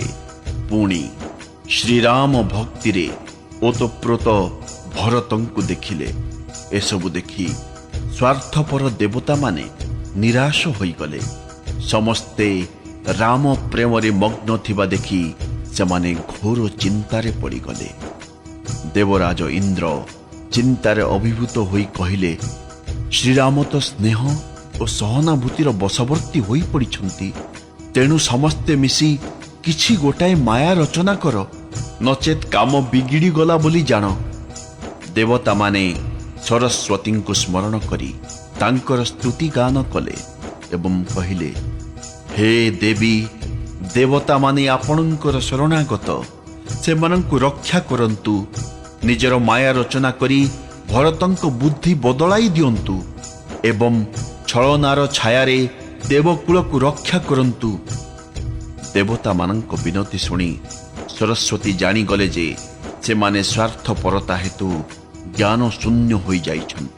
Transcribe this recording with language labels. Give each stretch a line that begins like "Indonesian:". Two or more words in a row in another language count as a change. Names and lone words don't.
Odia: ପୁଣି ଶ୍ରୀରାମ ଭକ୍ତି ରେ ଓତପ୍ରୋତ ଭରତଙ୍କୁ ଦେଖିଲେ। ଏସବୁ ଦେଖି ସ୍ୱାର୍ଥପର ଦେବତା ମାନେ ନିରାଶ ହୋଇ ଗଲେ। ସମସ୍ତେ ରାମ ପ୍ରେମ ରେ ମଗ୍ନ ଥିବା ଦେଖି ସେମାନେ ଘୋର ଚିନ୍ତାରେ ପଡ଼ି ଗଲେ। ଦେବରାଜ ଇନ୍ଦ୍ର ଚିନ୍ତାରେ ଅଭିଭୂତ ହୋଇ କହିଲେ, ଶ୍ରୀରାମ ତ ସ୍ନେହ ଔର ସହାନୁଭୂତିର ବଶବର୍ତ୍ତୀ ହୋଇ ପଡ଼ିଛନ୍ତି। ତେଣୁ ସମସ୍ତେ ମିଶି କିଛି ଗୋଟାଏ ମାୟା ରଚନା କର, ନଚେତ କାମ ବିଗିଡ଼ି ଗଲା ବୋଲି ଜାଣ। ଦେବତା ମାନେ ସରସ୍ୱତୀ କୁ ସ୍ମରଣ କରି ତାଙ୍କର ସ୍ତୁତି ଗାନ କଲେ ଏବଂ କହିଲେ, ହେ ଦେବୀ, ଦେବତା ମାନେ ଆପଣଙ୍କର ଶରଣାଗତ, ସେମାନଙ୍କୁ ରକ୍ଷା କରନ୍ତୁ। ନିଜର ମାୟା ରଚନା କରି ଭରତଙ୍କ ବୁଦ୍ଧି ବଦଳାଇ ଦିଅନ୍ତୁ ଏବଂ ଛଳନାର ଛାୟାରେ ଦେବକୁଳକୁ ରକ୍ଷା କରନ୍ତୁ। ଦେବତାମାନଙ୍କ ବିନତି ଶୁଣି ସରସ୍ୱତୀ ଜାଣିଗଲେ ଯେ ସେମାନେ ସ୍ୱାର୍ଥପରତା ହେତୁ ଜ୍ଞାନ ଶୂନ୍ୟ ହୋଇଯାଇଛନ୍ତି।